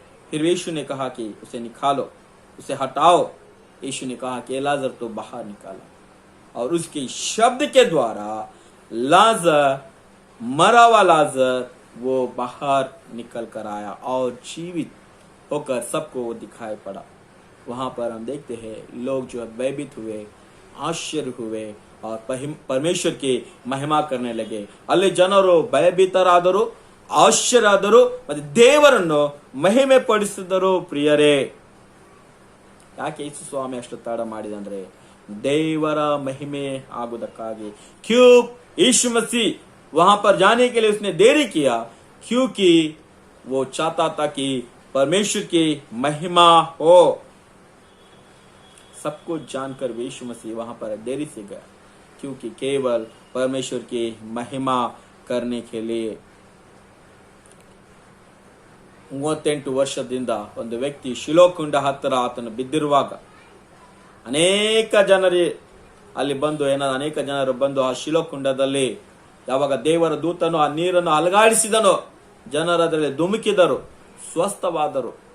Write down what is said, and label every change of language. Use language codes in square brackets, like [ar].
[hi] फिर यीशु ने कहा कि उसे निकालो, उसे हटाओ. यीशु ने कहा कि लाजर तो बाहर निकाला, और उसके शब्द के द्वारा लाजर, मरा हुआ लाजर, वो बाहर निकल कर आया और जीवित होकर सबको वो दिखाई पड़ा. वहां पर हम देखते हैं लोग जो है भयभीत हुए, आश्चर्य हुए और परमेश्वर की महिमा करने लगे. [kn] ಅಲ್ಲಿ ಜನರು ಭಯಭೀತರಾದರು, ಆಶ್ಚರ್ಯರಾದರು ಮತ್ತು ದೇವರನ್ನು ಮಹಿಮೆ ಪಡಿಸಿದರು. ಪ್ರಿಯರೇ, ಯಾಕೆ ಯೇಸು ಸ್ವಾಮಿ ಅಷ್ಟು ತಡ ಮಾಡಿದಂದ್ರೆ ದೇವರ ಮಹಿಮೆ आगुदक्कागी। [hi] क्यों यीशु मसीह वहां पर जाने के लिए उसने देरी किया? क्योंकि वो चाहता था कि परमेश्वर की महिमा हो। सब कुछ जानकर यीशु मसीह वहां पर देरी से गया, क्योंकि केवल परमेश्वर की महिमा करने के लिए। [kn] 38 ವರ್ಷದಿಂದ ಒಂದು ವ್ಯಕ್ತಿ ಶಿಲೋಕುಂಡ ಹತ್ತಿರ ಆತನು ಬಿದ್ದಿರುವಾಗ ಅನೇಕ ಜನರು ಅಲ್ಲಿ ಬಂದು ಅನೇಕ ಜನರು ಬಂದು ಆ ಶಿಲೋಕುಂಡದಲ್ಲಿ ಯಾವಾಗ ದೇವರ ದೂತನು ಆ ನೀರನ್ನು ಅಲಗಾಡಿಸಿದನೋ ಜನರು ಅದರಲ್ಲಿ ಧುಮುಕಿದರು, ಸ್ವಸ್ಥವಾದರು.